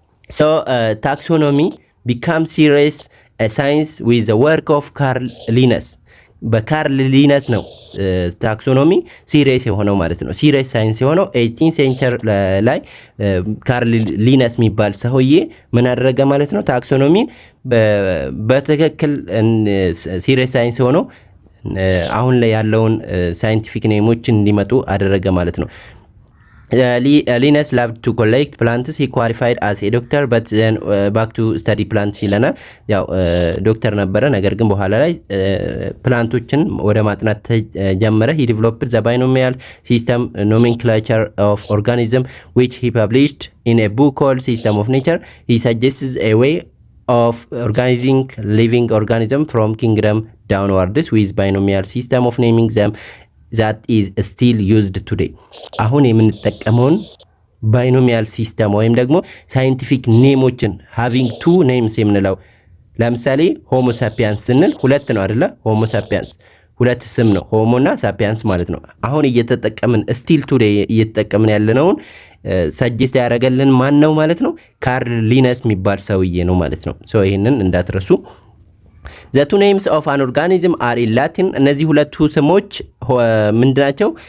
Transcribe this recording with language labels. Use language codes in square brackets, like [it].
[en] so taxonomy became serious science with the work of Carl Linnaeus። [am] በካርል ሊነስ ነው ታክሶኖሚ ሲሪየስ የሆነው ማለት ነው። ሲሪየስ ሳይንስ የሆነው 18 ሴንቸር ላይ ካርል ሊነስ የሚባል ሰውዬ ምን አደረገ ማለት ነው? ታክሶኖሚን በትክክል ሲሪየስ ሳይንስ ሆነው አሁን ላይ ያለውን ሳይንቲፊክ ኔሞች እንዲመጡ አደረገ ማለት ነው። [en] Linus loved to collect plants. He qualified as a doctor but then back to study plants [am] ይለናል። ያው ዶክተር ነበረ፣ ነገር ግን በኋላ ላይ ፕላንቶችን ወደ ማጥናት ተጀመረ። [en] he developed the binomial system nomenclature of organism which he published in a book called System of Nature. He suggests a way of organizing living organism from kingdom downwards with binomial system of naming them that is still used today። [am] አሁን የምንጠቀመውን ባይኖሚያል ሲስተም ወይም ደግሞ ሳይንቲፊክ ኔሞችን [en] having two names [am] የምንለው ለምሳሌ ሆሞ ሳፒያንስ ስንል ሁለት ነው አይደለ? ሆሞ ሳፒያንስ ሁለት ስም ነው፣ ሆሞ እና ሳፒያንስ ማለት ነው። አሁን እየተጠቀምን [en] still today [am] እየተጠቀምን ያለነውን ሰጀስት ያደረገልን ማን ነው ማለት ነው? ካርል ሊነስ የሚባል ሰውዬ ነው ማለት ነው። ሶ ይሄንን እንዳትረሱ። [en] The two names of an organism are in Latin። [am] እነዚህ ሁለቱ ስሞች ምንድናቸው?